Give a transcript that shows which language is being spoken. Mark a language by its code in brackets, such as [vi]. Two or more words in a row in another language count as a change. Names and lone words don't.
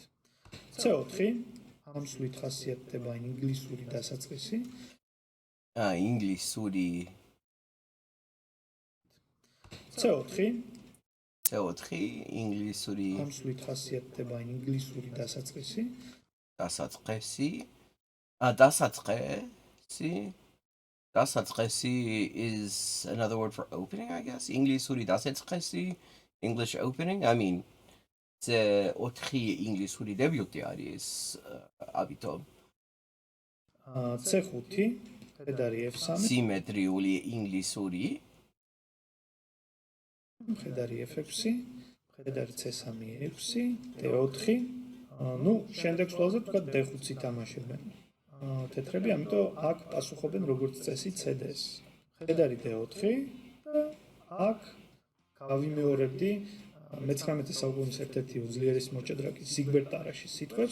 [ka] C4 ამ სვლით ხასიათდება ინგლისური დასაწყისი. Inglisuri. C4 Inglisuri. ამ სვლით ხასიათდება ინგლისური დასაწყისი. [en] Dasatqesi is another word for opening, I guess. [ka] ინგლისური დასაწყისი, [en] English opening. I mean, the otri [ka] ინგლისური დებიუტი არის [en] abito. [ka] C5 ხედარი F3 სიმეტრიული ინგლისური. ხედარი F6 ხედარი C3 6 D4 ну შემდეგ სვლაზე თქვა D5-ი თამაშებენ თეთრები, ამიტომ აქ პასუხობენ როგორც წესი CD-ს. ხედარი D4 და აქ გავიმეორებდი მე-19 საუკუნის ერთ-ერთი უძლიერესი მოჭადრაკე სიგბერტ ტარაშის სიტყვებს.